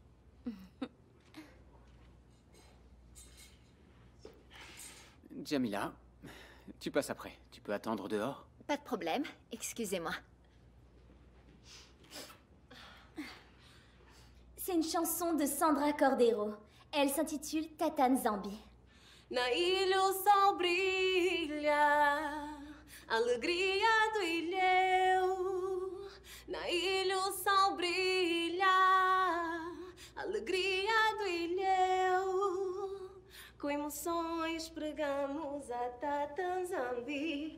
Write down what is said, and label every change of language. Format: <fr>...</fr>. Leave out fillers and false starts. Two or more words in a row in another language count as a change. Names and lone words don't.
<fr>Jamila, tu passes après. Tu peux attendre dehors? Pas de problème, excusez-moi. C'est une chanson de Sandra Cordero. Elle s'intitule Tatane Zambi.</fr> <pt>Na ilha o sol brilha, alegria do ilhéu. Na ilha o sol brilha, alegria do ilhéu. Com emoções pregamos a Tatanzambi.</pt>